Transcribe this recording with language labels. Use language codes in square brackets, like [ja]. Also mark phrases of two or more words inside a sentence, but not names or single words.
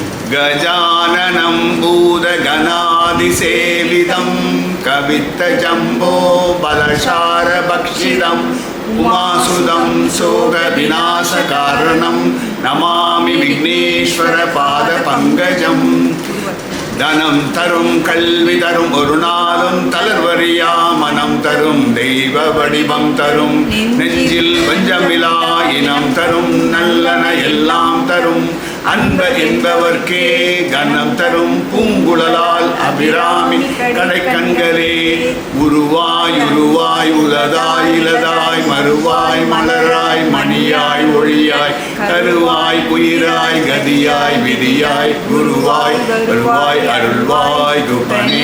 [sa] गजाननं भूतगणादिसेवितं कवित्तजम्बो बलशारभक्षितम् उमासुदं शोकविनाशकारणं नमामि विघ्नेश्वरपादपङ्कजम् [ta] தனம் தரும் கல்வி தரும் ஒரு நாளும் தளர்வறியா மனம் தரும் தெய்வ வடிவம் தரும் நெஞ்சில் வஞ்சமிலா இனம் தரும் நல்லன எல்லாம் தரும் அன்பர் என்பவர்க்கே கனம் தரும் பூங்குழலால் அபிராமி கடைக்கண்களே உருவாய் உருவாய் உலதாய் இலதாய் மறுவாய் மலராய் மணியாய் ஒளியாய் கருவாய் உயிராய் கதியாய் விதியாய் குருவாய் வருவாய் அருள்வாய் குபனே.